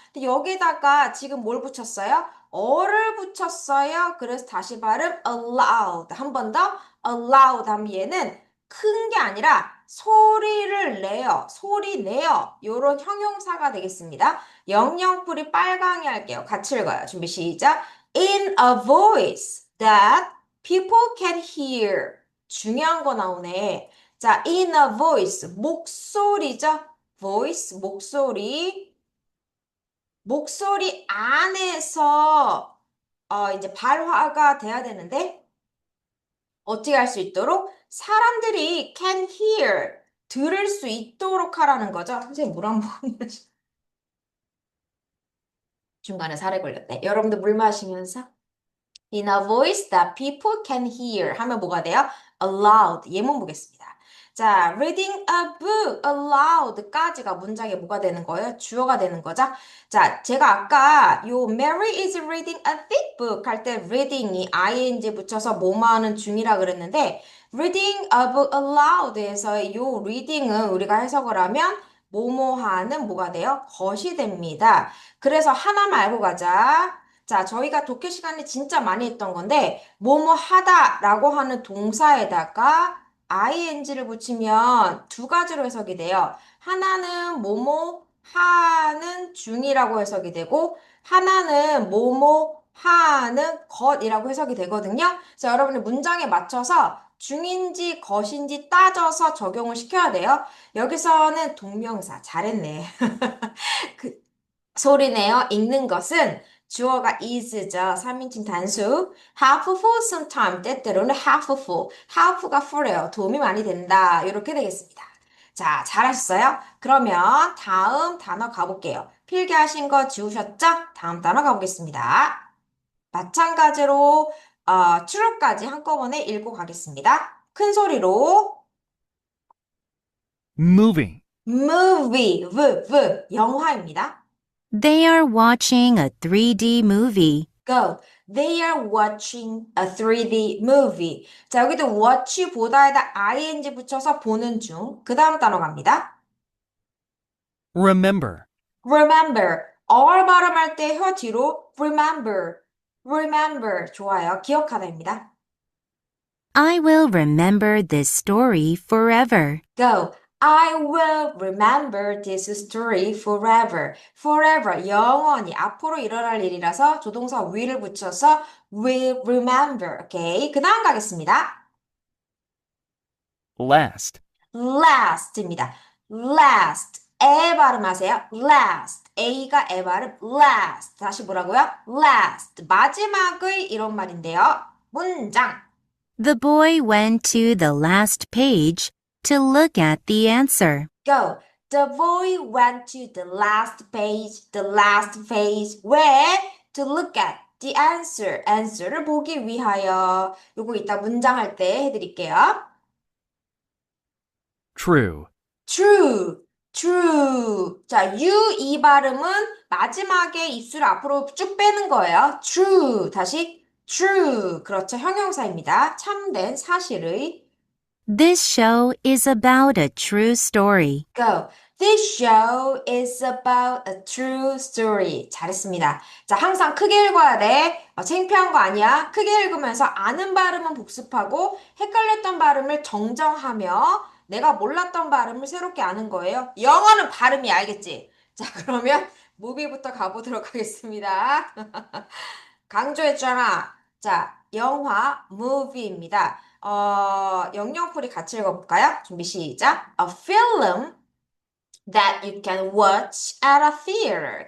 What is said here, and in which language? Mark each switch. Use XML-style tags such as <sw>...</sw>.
<ko>근데 여기다가 지금 뭘 붙였어요? 어를 붙였어요. 그래서 다시 발음 allowed. 한 번 더 allowed 하면 얘는 큰 게 아니라 소리를 내요. 소리 내요. 요런 형용사가 되겠습니다. 영영풀이 빨강이 할게요. 같이 읽어요. 준비 시작.</ko> <en>In a voice that people can hear.</en> <ko>중요한 거 나오네. 자,</ko> <en>in a voice,</en> <ko>목소리죠? voice, 목소리. 목소리 안에서 이제 발화가 돼야 되는데 어떻게 할 수 있도록 사람들이</ko> <en>can hear,</en> <ko>들을 수 있도록 하라는 거죠. 선생님 물 한 모금 중간에 살에 걸렸대. 여러분들 물 마시면서</ko> <en>In a voice that people can hear</en> <ko>하면 뭐가 돼요? aloud. 예문 보겠습니다. 자,</ko> <en>reading a book aloud</en> <ko>까지가 문장에 뭐가 되는 거예요? 주어가 되는 거죠? 자, 제가 아까 요</ko> <en>Mary is reading a thick book</en> <ko>할 때 reading이 ing 붙여서 뭐뭐 하는 중이라 그랬는데</ko> <en>reading a book aloud</en> <ko>에서의 요 reading은 우리가 해석을 하면 뭐뭐 하는 뭐가 돼요? 것이 됩니다. 그래서 하나만 알고 가자. 자, 저희가 독해 시간에 진짜 많이 했던 건데, 뭐뭐 하다라고 하는 동사에다가 ing를 붙이면 두 가지로 해석이 돼요. 하나는 뭐뭐 하는 중이라고 해석이 되고, 하나는 뭐뭐 하는 것이라고 해석이 되거든요. 그래서 여러분이 문장에 맞춰서 중인지 것인지 따져서 적용을 시켜야 돼요. 여기서는 동명사, 잘했네. 그, 소리내어 읽는 것은 주어가 is죠. 3인칭 단수.</ko> <en>half full sometime</en> <ko>때때로는</ko> <en>half full.</en> <ko>half가 full이에요. 도움이 많이 된다. 이렇게 되겠습니다. 자, 잘하셨어요? 그러면 다음 단어 가볼게요. 필기하신 거 지우셨죠? 다음 단어 가보겠습니다. 마찬가지로 true까지 한꺼번에 읽고 가겠습니다. 큰 소리로</ko> <en>movie,</en> <ko>movie, 영화입니다.</ko> <en>They are watching a 3D movie. Go. They are watching a 3D movie.</en> <ko>자, 여기도 watch보다에다 ing 붙여서 보는 중. 그 다음 단어 갑니다.</ko> <en>remember, Remember.</en> <ko>R 발음할 때 혀 뒤로 remember. Remember. 좋아요. 기억하다입니다.</ko> <en>I will remember this story forever. Go. I will remember this story forever. Forever.</en> <ko>영원히 앞으로 일어날 일이라서 조동사 will을 붙여서</ko> <en>will remember.</en> <ko>오케이. 그 다음 가겠습니다.</ko> <en>last,</en> <ko>last입니다. last. 에 발음하세요. last. A가 에 발음. last. 다시 뭐라고요? last. 마지막의 이런 말인데요. 문장.</ko> <en>The boy went to the last page to look at the answer. Go. The boy went to the last page. The last page. Where? To look at. the answer.</en> <ko>answer를 보기 위하여. 요거 이따 문장할 때 해드릴게요.</ko> <en>True. true, true.</en> <ko>자, 이 발음은 마지막에 입술 앞으로 쭉 빼는 거예요. true. 다시 true. 그렇죠. 형용사입니다. 참된 사실의.</ko> <en>This show is about a true story. Go. This show is about a true story.</en> <ko>잘했습니다. 자, 항상 크게 읽어야 돼. 창피한 거 아니야. 크게 읽으면서 아는 발음은 복습하고 헷갈렸던 발음을 정정하며 내가 몰랐던 발음을 새롭게 아는 거예요. 영어는 발음이 알겠지? 자, 그러면 무비부터 가보도록 하겠습니다. 강조했잖아. 자, 영화, movie입니다. 영영풀이 같이 읽어볼까요? 준비 시작.</ko> <en>A film that you can watch at a theater.</en>